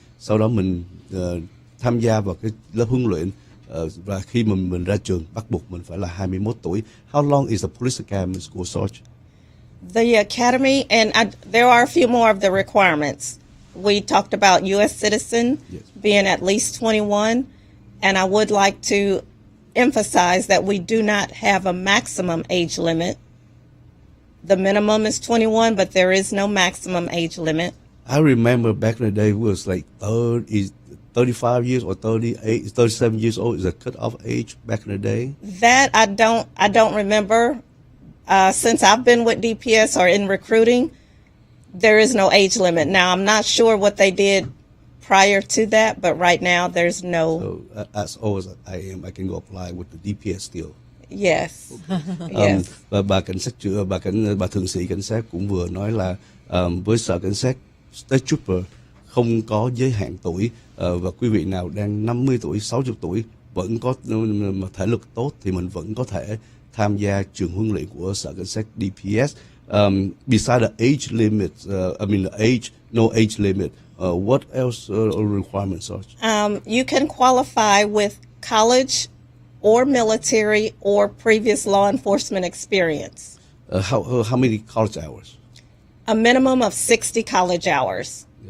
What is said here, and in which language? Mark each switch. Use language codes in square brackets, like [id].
[vi] Sau đó mình tham gia vào cái lớp huấn luyện, và khi mà mình ra trường bắt buộc mình phải là 21 tuổi. [en] How long is the police academy school, Sarge? The academy, and there are a few more of the requirements. We talked about U.S. citizen, yes, being at least 21, and I would like to emphasize that we do not have a maximum age limit. The minimum is 21, but there is no maximum age limit. I remember back in the day, it was like 35 years or 37 years old is a cut-off age back in the day? That I don't remember. Since I've been with DPS or in recruiting, there is no age limit. Now, I'm not sure what they did prior to that, but right now there's no. So as old as I am, I can go apply with the DPS still. Yes. Yes. [vi] Và bà thượng sĩ cảnh sát cũng vừa nói là với sở cảnh sát State Trooper không có giới hạn tuổi, và quý vị nào đang 50 tuổi, 60 tuổi vẫn có thể lực tốt thì mình vẫn có thể tham gia trường huấn luyện của sở cảnh sát DPS. [en] Beside the age limit, no age limit. What else requirements are? You can qualify with college or military or previous law enforcement experience. How many college hours? A minimum of 60 college hours.